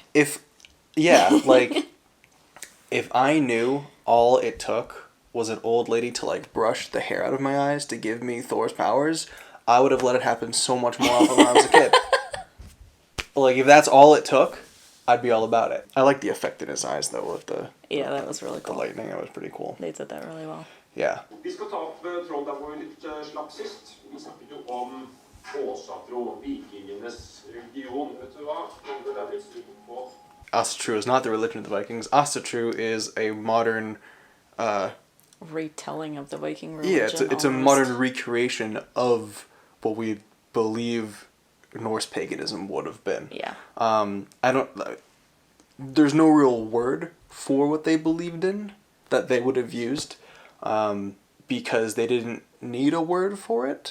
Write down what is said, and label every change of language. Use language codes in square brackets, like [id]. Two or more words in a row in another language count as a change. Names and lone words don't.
[en] If I knew all it took was an old lady to like brush the hair out of my eyes to give me Thor's powers, I would have let it happen so much more often when I was a kid. Like if that's all it took, I'd be all about it. I like the effect in his eyes though with the... Yeah, that was really cool. The lightning, that was pretty cool. They did that really well. Yeah. [no] Vi skal ta opp tråden der hvor vi litt slapp sist. Vi snakket jo om Åsatro, vikingenes religion. Vet du hva? Det er litt slutt på. [en] Asatru is not the religion of the Vikings. Asatru is a modern... retelling of the Viking religion. Yeah, it's a modern recreation of what we believe Norse paganism would have been. Yeah. There's no real word for what they believed in that they would have used because they didn't need a word for it.